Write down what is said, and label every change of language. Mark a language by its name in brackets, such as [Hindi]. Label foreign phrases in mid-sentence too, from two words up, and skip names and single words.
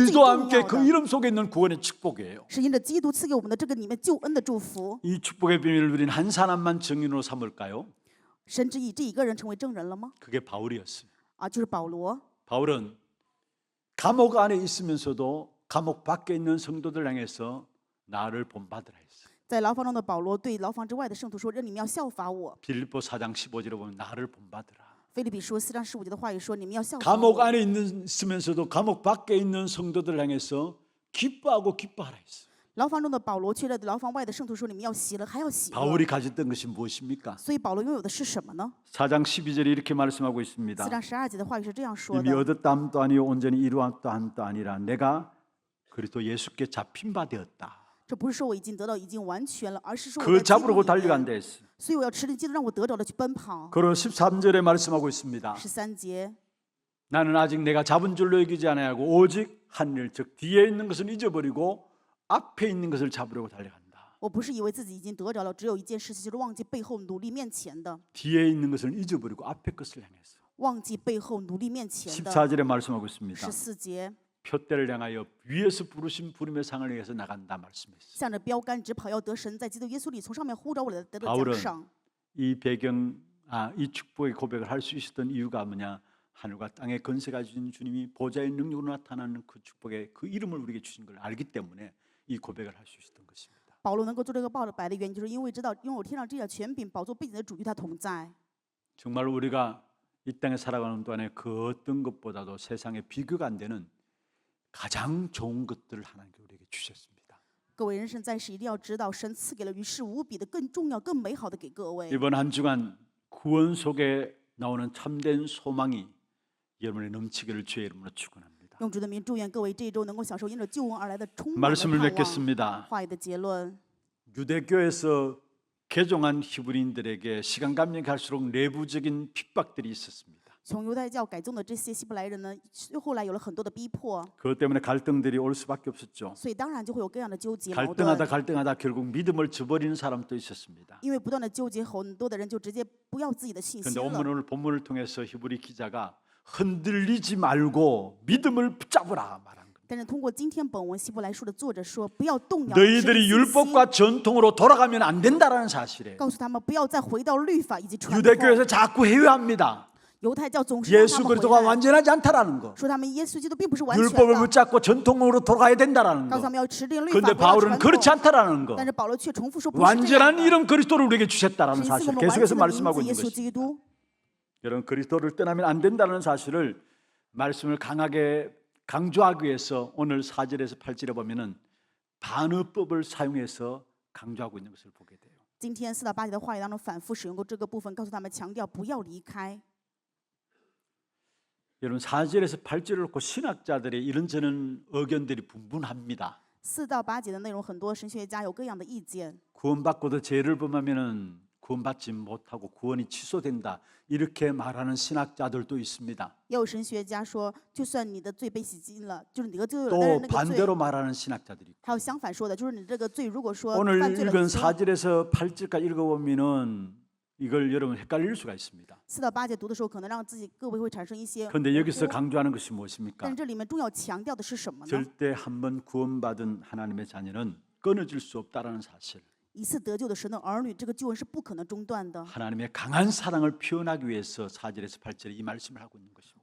[Korean] 그리스도와 [Chinese] 重 [Korean] 함께 [Chinese] 要 [Korean] 그 [Chinese] 的， [Korean] 이름 속에 있는 구원의 축복이에요. [Chinese] 是因着基督赐给我们的这个里面救恩的祝福。 [Korean] 이 축복의 비밀을 누린 한 사람만 증인으로 삼을까요? [Chinese] 神只以这一个人成为证人了吗？ [Korean] 그게 바울이었어요. [Chinese] 啊，就是保罗。 [Korean] 바울은 감옥 안에 있으면서도 감옥 밖에 있는 성도들 향해서 나를 본받으라 했어요. [Chinese] 在牢房中的保罗对牢房之外的圣徒说：“让你们要效法我。 [Korean] 빌립보 4장 15절에 보면 나를 본받으라. ” [Chinese] 腓立比书4章15节的话语说：“你们要效法 [Korean] 감옥 [Chinese] 我。 [Korean] 안에 있으면서도 감옥 밖에 있는 성도들 향해서 기뻐하고 기뻐하라 했어요. [Chinese] 牢房中的保罗却在牢房外的圣徒说：“你们要喜乐，还要喜乐。 [Korean] 바울이 가졌던 것이 무엇입니까? [Chinese] 所以保罗拥有的是什么呢？ [Korean] 4장 12절에 이렇게 말씀하고 있습니다. [Chinese] 4章12节的话语是这样说 [Korean] 이미 [Chinese] 的： [Korean] 얻었다함도 아니요 온전히 이루었다함도 아니라 내가 그리스도 예수께 잡힌 바 되었다. [Chinese] 这不是说我已经得到已经完全了，而是说 [Korean] 그 [Chinese] 我在基督 [Korean] 잡으려고 [Chinese] 里 [Korean] 달려간다 [Chinese] 面， [Korean] 했어요. [Chinese] 所以我要持定基督让我得着的去奔跑。 [Korean] 그리고 13절에 말씀하고 있습니다. [Chinese] 13节， [Korean] 나는 아직 내가 잡은 줄로 여기지 아니하고 오직 한 일 즉 뒤에 있는 것을 잊어버리고 앞에 있는 것을 잡으려고 달려간다. [Chinese] 我不是以为自己已经得着了，只有一件事情，就是忘记背后努力面前的， [Korean] 뒤에 있는 것을 잊어버리고 앞에 것을 향해서. [Chinese] 忘记背后努力面前的。 [Korean] 14절에 말씀하고 있습니다. [Chinese] 14节， [Korean] 표대를 향하여 위에서 부르신 부름의 상을 위해서 나간다 말씀했어요. [Chinese] 向着标杆直跑，要得神在基督耶稣里从上面呼召我来得到 [Korean] 바울은 [Chinese] 奖赏。 [Korean] 이 이 축복의 고백을 할 수 있었던 이유가 뭐냐? 하늘과 땅의 건세가 주신 주님이 보좌의 능력으로 나타나는 그 축복의 그 이름을 우리에게 주신 걸 알기 때문에 이 고백을 할 수 있었던 것입니다. [Chinese] 保罗能够做这个报白的原因，就是因为知道拥有天上这样权柄、宝座背景的主与他同在。 [Korean] 정말 우리가 이 땅에 살아가는 동안에 그 어떤 것보다도 세상에 비교가 안 되는 가장 좋은 것들을 하나님께 우리에게 주셨습니다. [Chinese] 各位人生在世一定要知道，神赐给了与世无比的、更重要、更美好的给各位。 [Korean] 이번 한 주간 구원 속에 나오는 참된 소망이 여러분의 넘치기를 주의 이름으로 축원합니다. [Chinese] 用主的名祝愿各位这一周能够享受因着救恩而来的充满的 [Korean] 말씀을 [Chinese] 盼望。 [Korean] 맺겠습니다. [Chinese] 话语的结论， [Korean] 유대교에서 개종한 히브리인들에게 시간 가면 갈수록 내부적인 핍박들이 있었습니다. [Chinese] 从犹太教改宗的这些希伯来人呢，后来有了很多的逼迫， [Korean] 그것 때문에 갈등들이 올 수밖에 없었죠. [Chinese] 所以当然就会有各样的纠结矛 [Korean] 갈등하다 [Chinese] 盾。 [Korean] 갈등하다 결국 믿음을 저버리는 사람도 있었습니다. [Chinese] 因为不断的纠结，很多的人就直接不要自己的信 [Korean] 그런데 [Chinese] 心了。 [Korean] 오늘 본문을 통해서 히브리 기자가 흔들리지 말고 믿음을 붙잡으라 말한 겁니다. [Chinese] 但是通过今天本文希伯来书的作者说，不要动摇你的 [Korean] 너희들이 [Chinese] 信心， [Korean] 율법과 전통으로 돌아가면 안 된다라는 사실에 [Chinese] 告诉他们不要再回到律法以及传统。 [Korean] 유대교에서 자꾸 회유합니다. [Chinese] 犹太教总是让他 [Korean] 예수 [Chinese] 们回 [Korean] 그리스도가 [Chinese] 来， [Korean] 완전하지 않다라는 거. [Chinese] 说他们耶稣基督并不是完全 [Korean] 율법을 [Chinese] 的， [Korean] 붙잡고 전통으로 돌아가야 된다라는 [Chinese] 告诉他 [Korean] 거. [Chinese] 们要持定律法， [Korean] 그런데 [Chinese] 不要 [Korean] 바울은 [Chinese] 传 [Korean] 그렇지 [Chinese] 统。 [Korean] 않다라는 거. [Chinese] 但是保罗却重复说不是这样 [Korean] 완전한 [Chinese] 的。 [Korean] 이런 그리스도를 우리에게 주셨다라는 [Chinese] 神赐 [Korean] 사실 [Chinese] 我们完 [Korean] 계속해서 [Chinese] 全的名 [Korean] 말씀하고 [Chinese] 字 [Korean] 있는 [Chinese] 耶稣 [Korean] 것입니다. [Chinese] 基督。 [Korean] 여러분 그리스도를 떠나면 안 된다는 사실을 말씀을 강하게 강조하기 위해서 오늘 4절에서 8절에 보면은 반어법을 사용해서 강조하고 있는 것을 보게 돼요. [Chinese] 今天4到8节的话语当中反复使用过这个部分，告诉他们强调不要离开。 [Korean] 여러분 4절에서 8절을 놓고 신학자들의 이런저런 의견들이 분분합니다. [Chinese] 4 到8节的内容，很多神学家有各样的意见。 [Korean] 구원받고도 죄를 범하면은 구원받지 못하고 구원이 취소된다 이렇게 말하는 신학자들도 있습니다. [Chinese] 也有神学家说，就算你的罪被洗净了，就是你的罪有了，但 [Korean] 또 [Chinese] 是那个罪 [Korean] 반대로 말하는 신학자들이 있고. [Chinese] 还有相反说的，就是你这个罪如果说 [Korean] 오늘 [Chinese] 犯罪了 [Korean] 읽은 [Chinese] 以后， [Korean] 4절에서 8절까지 읽어보면은 이걸 여러분 헷갈릴 수가 있습니다. [Chinese] 4 到8节读的时候，可能让自己各位会产生一些疑 [Korean] 그런데 여기서 [Chinese] 惑。 [Korean] 강조하는 것이 무엇입니까? [Chinese] 但是这里面重要强调的是什么呢？ [Korean] 절대 한번 구원받은 하나님의 자녀는 끊어질 수 없다라는 사실. [Chinese] 一次得救的神的儿女，这个救恩是不可能中断的。 [Korean] 하나님의 강한 사랑을 표현하기 위해서 4절에서 8절에 이 말씀을 하고 있는 것입니다.